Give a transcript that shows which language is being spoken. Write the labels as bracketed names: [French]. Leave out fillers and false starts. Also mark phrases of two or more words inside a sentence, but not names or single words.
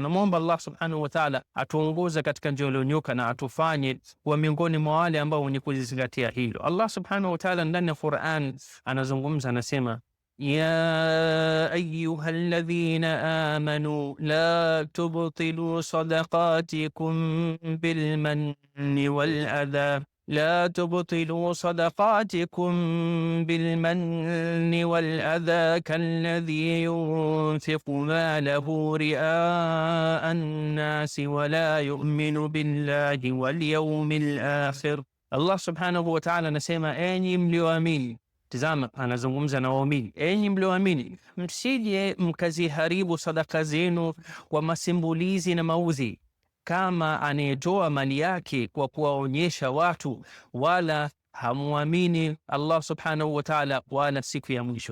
[Swahili] Namuomba [Arabic] الله سبحانه وتعالى [Swahili] atuongoze katika njia iliyonyoka na atufanye kuwa miongoni mwa wale ambao wenye kuzingatia hilo. [Arabic] الله سبحانه وتعالى [Swahili] ndani ya Qur'an anazungumza, anasema, [Arabic] يا أيها الذين آمنوا لا تبطلوا صدقاتكم بالمن والأذى لا تبطلوا صدقاتكم بالمن والأذى كالذي ينفق ماله رئاء الناس ولا يؤمن بالله واليوم الآخر. الله سبحانه وتعالى [Swahili] anasema, enyi mlioamini. Tazama, anazungumza na waumini, enyi mlioamini, msije mkaziharibu sadaka zenu kwa masimbulizi na mauzi, kama anayetoa mali yake kwa kuwaonyesha watu, wala hamuamini [Arabic] الله سبحانه وتعالى [Swahili] wala siku ya mwisho.